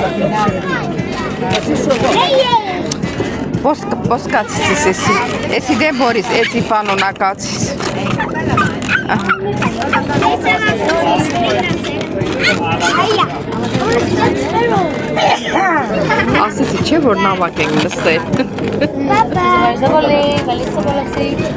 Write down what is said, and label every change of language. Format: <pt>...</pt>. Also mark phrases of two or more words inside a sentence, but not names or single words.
<el>Καθίσω εγώ. Πώς κάτσεις εσύ. Εσύ δεν μπορείς έτσι πάνω να κάτσεις. Ας εσύ</el> <hy>չէ որ նավակ ենք նստել։</hy> <el>Ευχαριστώ πολύ. Καλή σας απόλαυση.</el>